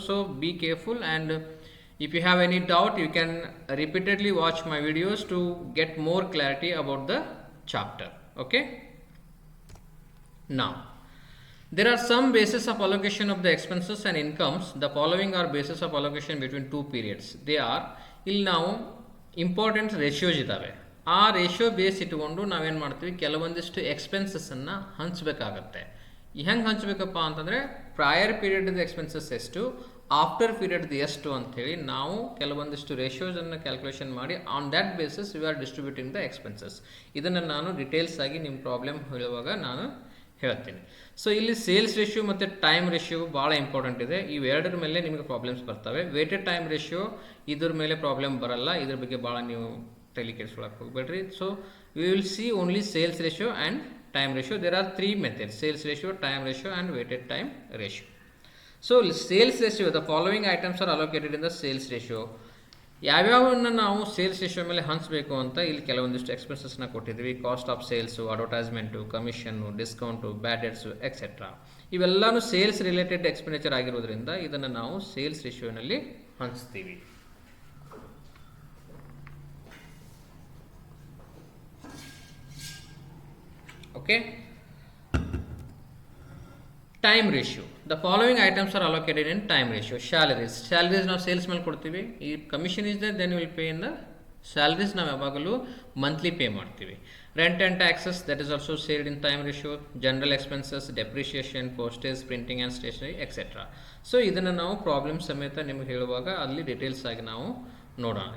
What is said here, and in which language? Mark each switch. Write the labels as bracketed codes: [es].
[en] So be careful, and if you have any doubt you can repeatedly watch my videos to get more clarity about the chapter. Okay, now there are some basis of allocation of the expenses and incomes. The following are basis of allocation between two periods. They are [kn] ಇಲ್ಲಿ ನಾವು important ratios ಇದ್ದಾವೆ. ಆ ratio base ಇಟ್ಕೊಂಡು ನಾವೇನು ಮಾಡ್ತೀವಿ, ಕೆಲವೊಂದಿಷ್ಟು ಎಕ್ಸ್ಪೆನ್ಸಸ್ಸನ್ನು ಹಂಚಬೇಕಾಗತ್ತೆ. ಹೆಂಗೆ ಹಂಚಬೇಕಪ್ಪ ಅಂತಂದರೆ ಪ್ರಯರ್ ಪೀರಿಯಡ್ ಎಕ್ಸ್ಪೆನ್ಸಸ್ ಎಷ್ಟು, ಆಫ್ಟರ್ ಪೀರಿಯಡ್ ಎಷ್ಟು ಅಂಥೇಳಿ ನಾವು ಕೆಲವೊಂದಿಷ್ಟು ರೇಷಿಯೋಸನ್ನು ಕ್ಯಾಲ್ಕುಲೇಷನ್ ಮಾಡಿ [en] On that basis we are distributing the expenses. [kn] ಇದನ್ನು ನಾನು ಡಿಟೇಲ್ಸ್ ಆಗಿ ನಿಮ್ಮ ಪ್ರಾಬ್ಲಮ್ ಹೇಳುವಾಗ ನಾನು ಹೇಳ್ತೀನಿ. ಸೊ ಇಲ್ಲಿ ಸೇಲ್ಸ್ ರೇಷಿಯೋ ಮತ್ತು ಟೈಮ್ ರೇಷಿಯೋ ಭಾಳ ಇಂಪಾರ್ಟೆಂಟ್ ಇದೆ. ಇವೆರಡರ ಮೇಲೆ ನಿಮಗೆ ಪ್ರಾಬ್ಲಮ್ಸ್ ಬರ್ತವೆ. ವೇಟೆಡ್ ಟೈಮ್ ರೇಷಿಯೋ ಇದ್ರ ಮೇಲೆ ಪ್ರಾಬ್ಲಮ್ ಬರಲ್ಲ, ಇದ್ರ ಬಗ್ಗೆ ಭಾಳ ನೀವು ತಲೆ ಕೆಡಿಸ್ಕೊಳಕ್ಕೆ ಹೋಗ್ಬೇಡ್ರಿ. [en] So we will see only sales ratio and time ratio. There are three methods: sales ratio, time ratio and weighted time ratio. So sales ratio, the following items are allocated in the sales ratio. [kn] ಯಾವ್ಯಾವನ್ನ ನಾವು sales ratio ಮೇಲೆ ಹಂಚಬೇಕು ಅಂತ ಇಲ್ಲಿ ಕೆಲವೊಂದಿಷ್ಟು ಎಕ್ಸ್ಪೆನ್ಸಸ್ನ ಕೊಟ್ಟಿದ್ವಿ. Cost of sales, advertisement, commission, discount, bad debts etcetera. ಇವೆಲ್ಲನೂ sales related expenditure ಆಗಿರೋದ್ರಿಂದ ಇದನ್ನು ನಾವು sales ರೇಷಿಯೋನಲ್ಲಿ ಹಂಚ್ತೀವಿ. [en] Okay, time ratio. The following items are allocated in time ratio. [kn] Salaries ನಾವು ಸೇಲ್ಸ್ ಮೇಲೆ ಕೊಡ್ತೀವಿ. ಈ [en] commission is there, then will pay in the salaries [kn] ನಾವು ಯಾವಾಗಲೂ ಮಂತ್ಲಿ ಪೇ ಮಾಡ್ತೀವಿ. [en] Rent and taxes, that is also sailed in time ratio. General expenses, depreciation, postage, printing and stationery etcetera. [kn] So ಇದನ್ನು ನಾವು problem ಸಮೇತ ನಿಮಗೆ ಹೇಳುವಾಗ ಅಲ್ಲಿ details ಆಗಿ ನಾವು ನೋಡೋಣ.